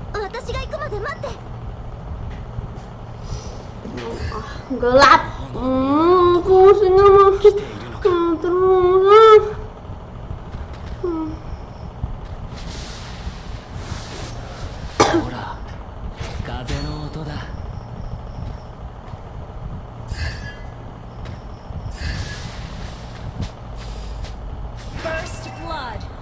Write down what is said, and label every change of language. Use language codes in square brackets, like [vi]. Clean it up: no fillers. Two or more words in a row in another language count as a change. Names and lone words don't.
[ja] 私が行くまで待って。 [id] Gelap. Pusing emang. Terus. [ja] ほら風の音だ。 [en] First blood.